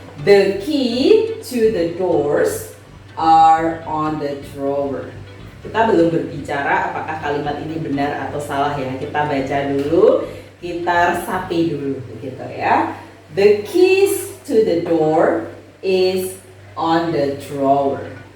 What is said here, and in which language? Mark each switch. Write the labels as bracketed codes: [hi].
[en] The key to the doors are on the drawer. [id] Kita belum berbicara apakah kalimat ini benar atau salah ya. Kita baca dulu, kita resapi dulu, begitu ya. [en] The keys to the door is on the drawer.